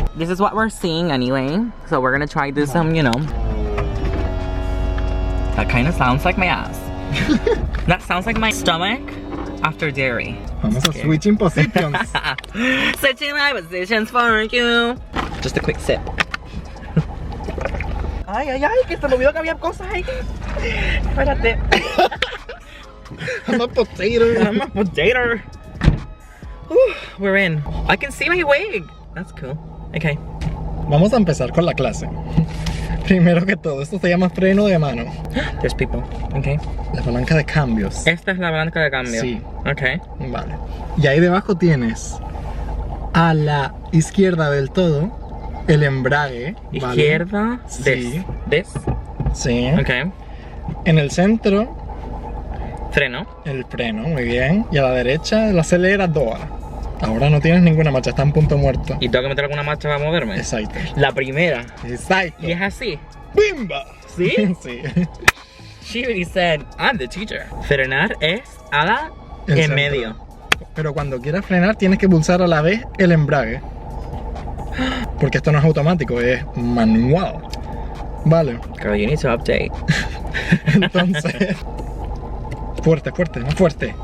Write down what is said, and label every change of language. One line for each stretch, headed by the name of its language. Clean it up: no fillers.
English: This is what we're seeing anyway, so we're gonna try this, you know. That kind of sounds like my ass. That sounds like my stomach after dairy.
Spanish: Vamos a
English: switching positions. Switching my positions for you. Just a quick sip.
Spanish: Ay, ay, ay, que se me olvidó que había cosas ahí. Espérate.
English: I'm a potato. I'm a potato. We're in. I can see my wig. That's cool. Okay.
Spanish: Vamos a empezar con la clase. Primero que todo, esto se llama freno de mano.
English: There's people. Okay.
Spanish: La palanca de cambios. Esta es la palanca de cambio. Sí.
English: Okay.
Spanish: Vale. Y ahí debajo tienes a la izquierda del todo el embrague. ¿Vale? Izquierda. Sí.
English: This.
Spanish: Sí.
English: Okay.
Spanish: En el centro, Freno. el freno, muy bien. Y a la derecha, el acelerador. Ahora no tienes ninguna marcha, está en punto muerto. ¿Y tengo que meter alguna marcha para moverme? Exacto. La primera. Exacto. Y es así. ¡Bimba! ¿Sí? Sí.
English: She already said, I'm the teacher.
Spanish: Frenar es a la El en centro. medio. Pero cuando quieras frenar tienes que pulsar a la vez el embrague. Porque esto no es automático, es manual. Vale.
English: Girl, you need to update.
Spanish: Entonces... Fuerte, fuerte, más fuerte.